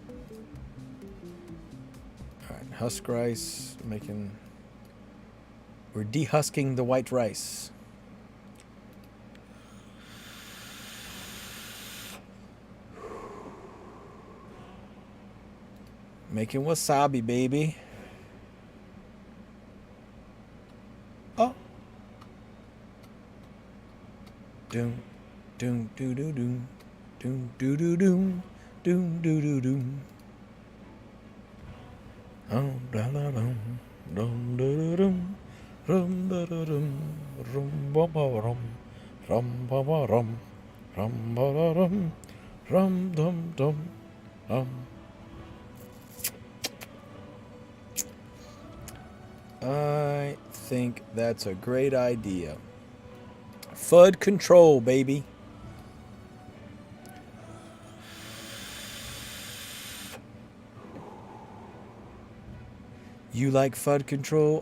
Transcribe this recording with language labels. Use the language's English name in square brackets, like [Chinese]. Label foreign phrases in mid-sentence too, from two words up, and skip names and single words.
[English] All right, husk rice, we're dehusking the white rice. Making wasabi, baby. Oh. Doom, doom, doo doo doom, doom, doo doo doom, doom, doo doo doom. Oh, da da dum, dum da da dum, rum da da dum, rum ba ba rum, rum ba ba rum, rum ba da dum, rum dum dum, I think that's a great idea. FUD control, baby. You like FUD control?